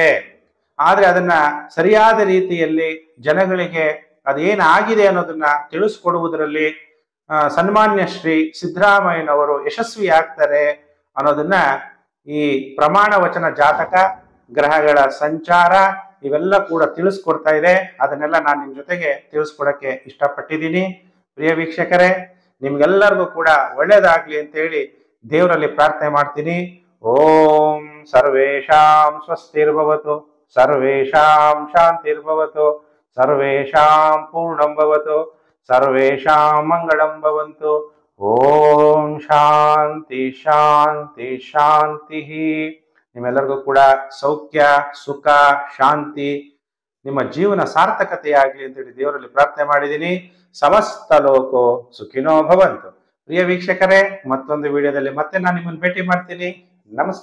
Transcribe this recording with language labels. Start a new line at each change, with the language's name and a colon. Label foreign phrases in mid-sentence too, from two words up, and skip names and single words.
Kannada: ಆದ್ರೆ ಅದನ್ನ ಸರಿಯಾದ ರೀತಿಯಲ್ಲಿ ಜನಗಳಿಗೆ ಅದೇನಾಗಿದೆ ಅನ್ನೋದನ್ನ ತಿಳಿಸ್ಕೊಡುವುದರಲ್ಲಿ ಸನ್ಮಾನ್ಯ ಶ್ರೀ ಸಿದ್ದರಾಮಯ್ಯನವರು ಯಶಸ್ವಿ ಆಗ್ತಾರೆ ಅನ್ನೋದನ್ನ ಈ ಪ್ರಮಾಣ ವಚನ ಜಾತಕ, ಗ್ರಹಗಳ ಸಂಚಾರ ಇವೆಲ್ಲ ಕೂಡ ತಿಳಿಸ್ಕೊಡ್ತಾ ಇದೆ. ಅದನ್ನೆಲ್ಲ ನಾನು ನಿಮ್ ಜೊತೆಗೆ ತಿಳಿಸ್ಕೊಡಕ್ಕೆ ಇಷ್ಟಪಟ್ಟಿದ್ದೀನಿ. ಪ್ರಿಯ ವೀಕ್ಷಕರೇ, ನಿಮ್ಗೆಲ್ಲರಿಗೂ ಕೂಡ ಒಳ್ಳೇದಾಗ್ಲಿ ಅಂತ ಹೇಳಿ ದೇವರಲ್ಲಿ ಪ್ರಾರ್ಥನೆ ಮಾಡ್ತೀನಿ.
Sanskrit: ಓಂ ಸರ್ವೇಷಾಂ ಸ್ವಸ್ತಿರ್ಭವತು, ಸರ್ವೇಷಾಂ ಶಾಂತಿರ್ಭವತು, ಸರ್ವೇಷಾಂ ಪೂರ್ಣಂ ಭವತು, ಸರ್ವೇಷಾಂ ಮಂಗಳಂ ಭವಂತು. ಓಂ ಶಾಂತಿ ಶಾಂತಿ ಶಾಂತಿ.
Kannada: ನಿಮ್ಮೆಲ್ಲರಿಗೂ ಕೂಡ ಸೌಖ್ಯ, ಸುಖ, ಶಾಂತಿ, ನಿಮ್ಮ ಜೀವನ ಸಾರ್ಥಕತೆಯಾಗಲಿ ಅಂತೇಳಿ ದೇವರಲ್ಲಿ ಪ್ರಾರ್ಥನೆ ಮಾಡಿದ್ದೀನಿ.
Sanskrit: ಸಮಸ್ತ ಲೋಕೋ ಸುಖಿನೋ ಭವಂತು.
Kannada: ಪ್ರಿಯ ವೀಕ್ಷಕರೇ, ಮತ್ತೊಂದು ವಿಡಿಯೋದಲ್ಲಿ ಮತ್ತೆ ನಾನು ನಿಮ್ಮನ್ನು ಭೇಟಿ ಮಾಡ್ತೀನಿ.